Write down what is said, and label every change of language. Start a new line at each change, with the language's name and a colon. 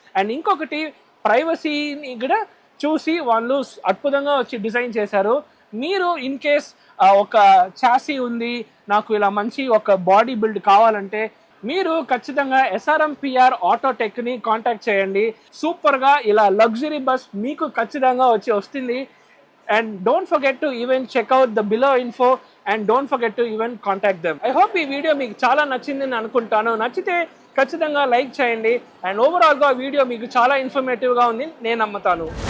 Telugu: And ఇంకొకటి, ప్రైవసీని కూడా చూసి వాళ్ళు అద్భుతంగా వచ్చి డిజైన్ చేశారు. మీరు ఇన్ కేస్ ఒక చాసీ ఉంది, నాకు ఇలా మంచి ఒక బాడీ బిల్డ్ కావాలంటే మీరు ఖచ్చితంగా SRMPR ఆటోటెక్ని కాంటాక్ట్ చేయండి. సూపర్గా ఇలా లగ్జరీ బస్ మీకు ఖచ్చితంగా వస్తుంది.
English: And don't forget to even check out the below info and don't forget to even contact them. I hope
Telugu: ఈ వీడియో మీకు చాలా నచ్చిందని అనుకుంటాను. నచ్చితే ఖచ్చితంగా లైక్ చేయండి. అండ్ ఓవరాల్గా వీడియో మీకు చాలా ఇన్ఫర్మేటివ్గా ఉంది నేను నమ్ముతాను.